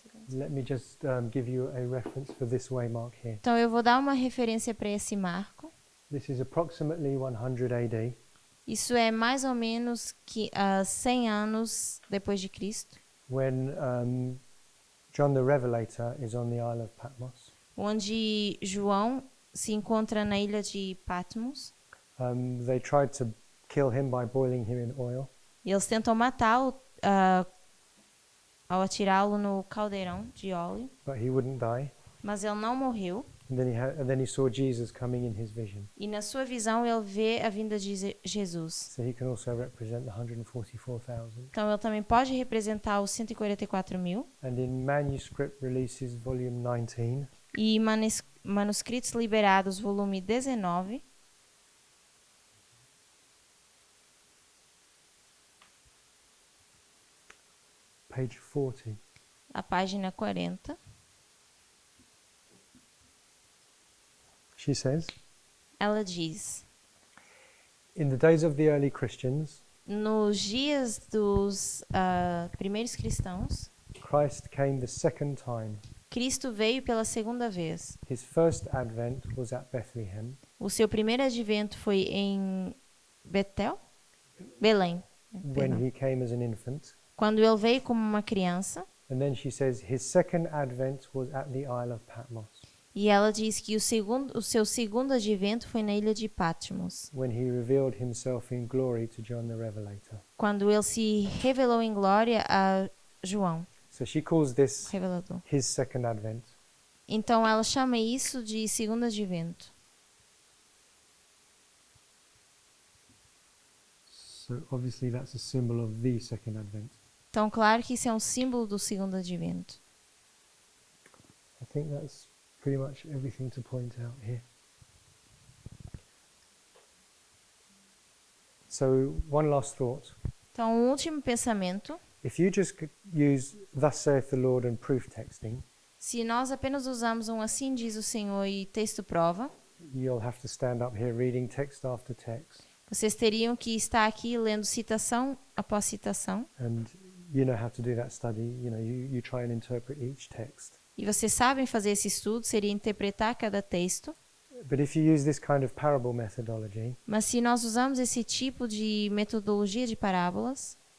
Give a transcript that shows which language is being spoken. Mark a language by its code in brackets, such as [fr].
[en] Let me just give you a reference for this waymark here. [pt] Então, eu vou dar uma referência para esse marco. [en] This is approximately 100 AD. [pt] Isso é mais ou menos 100 anos depois de Cristo, [en] when John the Revelator is on the Isle of Patmos. [pt] onde João se encontra na ilha de Patmos. [en] They tried to kill him by boiling him in oil. [pt] E eles tentam matá-lo ao atirá-lo no caldeirão de óleo, [en] But he wouldn't die. [pt] mas ele não morreu. [en] And then he saw Jesus coming in his vision. [pt] E na sua visão ele vê a vinda de Jesus. [en] So he can also represent the 144,000. [pt] Então ele também pode representar os 144.000. [en] And in Manuscript Releases Volume 19, [pt] E Manuscritos Liberados, volume 19, [en] page 40, [pt] a página 40, [en] She says, [pt] Ela diz: [en] in the days of the early Christians, [pt] nos dias dos primeiros cristãos, [en] Christ came the second time. [pt] Cristo veio pela segunda vez. [en] His first advent was at Bethlehem, [pt] O seu primeiro advento foi em Belém, [en] when [pt] perdão. [en] he came as an infant. [pt] Quando ele veio como uma criança. [en] And then she says his second advent was at the Isle of Patmos, [pt] E ela diz que o seu segundo advento foi na ilha de Patmos, [en] when he revealed himself in glory to John the Revelator. [pt] quando ele se revelou em glória a João, [en] So she calls this [pt] revelador. [en] his second advent. [pt] Então ela chama isso de segundo advento. [en] So obviously that's a symbol of the second advent. [pt] Então, claro que isso é um símbolo do segundo advento. [en] I think that's pretty much everything to point out here. So one last thought. [pt] Então, um último pensamento. [en] If you just use thus saith the Lord and proof texting, [pt] Se nós apenas usamos um assim diz o Senhor e texto prova, [en] you'll have to stand up here reading text after text, [pt] vocês teriam que estar aqui lendo citação após citação. [en] and you know how to do that study. You know, you try and interpret each text. [pt] E vocês sabem fazer esse estudo, seria interpretar cada texto. [en] But if you use this kind of parable methodology, [pt] Mas se nós usamos esse tipo de metodologia de parábolas,